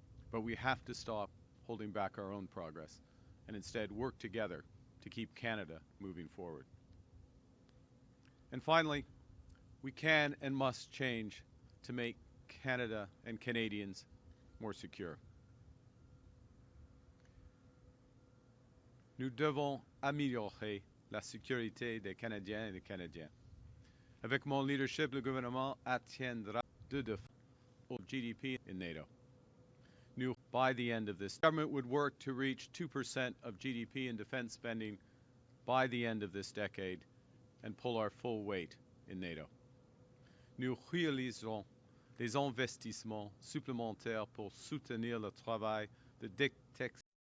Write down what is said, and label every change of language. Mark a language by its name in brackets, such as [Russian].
[English] But we have to stop holding back our own progress and instead work together to keep Canada moving forward. And finally, we can and must change to make Canada and Canadians more secure. [French] Nous devons améliorer la sécurité des Canadiens et des Canadiennes. Avec mon leadership, le gouvernement atteindra [English] 2% of GDP in NATO. By the end of this, government would work to reach 2% of GDP in defense spending by the end of this decade and pull our full weight in NATO. [French] Nous réaliserons des investissements supplémentaires pour soutenir le travail de détection.